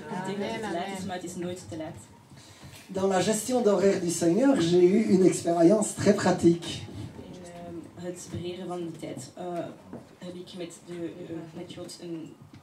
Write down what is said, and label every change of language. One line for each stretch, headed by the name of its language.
Dutch: Ik denk dat het te laat is, maar het is nooit te laat.
French: Dans la gestion d'horaire du Seigneur, j'ai eu une expérience très pratique.
Dutch: In het beheren van de tijd heb ik met God een